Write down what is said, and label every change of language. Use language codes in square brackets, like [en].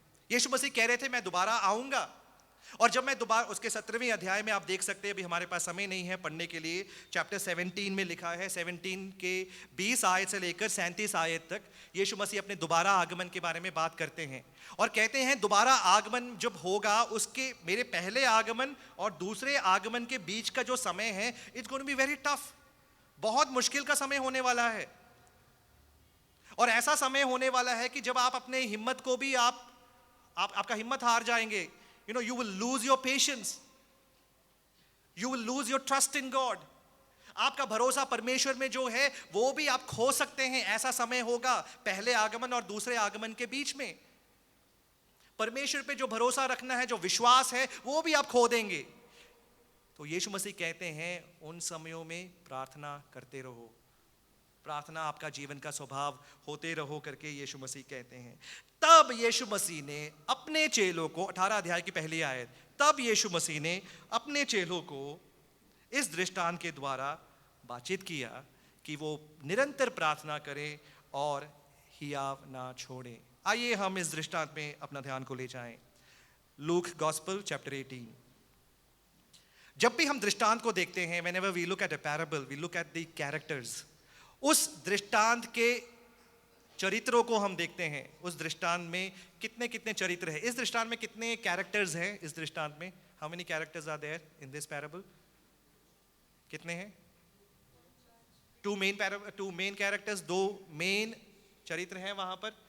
[hi] यीशु मसीह कह रहे थे मैं दोबारा आऊंगा. और जब मैं दोबारा, उसके 17वें अध्याय में आप देख सकते हैं, अभी हमारे पास समय नहीं है पढ़ने के लिए, चैप्टर 17 में लिखा है, 17 के 20 आयत से लेकर 37 आयत तक यीशु मसीह अपने दोबारा आगमन के बारे में बात करते हैं और कहते हैं दोबारा आगमन जब होगा, उसके, मेरे पहले आगमन और दूसरे आगमन के बीच का जो समय है, [en] It's going to be very tough. [hi] बहुत मुश्किल का समय होने वाला है. और ऐसा समय होने वाला है कि जब आप अपने हिम्मत को भी आपका हिम्मत हार जाएंगे. [en] You will lose your patience. You will lose your trust in God. [hi] आपका भरोसा परमेश्वर में जो है वो भी आप खो सकते हैं. ऐसा समय होगा पहले आगमन और दूसरे आगमन के बीच में. परमेश्वर पे जो भरोसा रखना है, जो विश्वास है, वो भी आप खो देंगे. तो यीशु मसीह कहते हैं उन समयों में प्रार्थना करते रहो. प्रार्थना आपका जीवन का स्वभाव होते रहो करके यीशु मसीह कहते हैं. तब यीशु मसीह ने अपने चेलों को, 18 अध्याय की पहली आयत, तब यीशु मसीह ने अपने चेलों को इस दृष्टांत के द्वारा बातचीत किया कि वो निरंतर प्रार्थना करें और हियाव ना छोड़ें. आइए हम इस दृष्टांत में अपना ध्यान को ले जाएं. Look gospel chapter 18. जब भी हम दृष्टांत को देखते हैं, [en] whenever we look at a parable, we look at the characters. [hi] उस दृष्टांत के चरित्रों को हम देखते हैं. उस दृष्टांत में कितने कितने चरित्र हैं. इस दृष्टांत में कितने कैरेक्टर्स हैं? इस दृष्टांत में [en] How many characters are there in this parable? [hi] कितने हैं? [en] two main characters, [hi] 2 मेन चरित्र हैं वहां पर.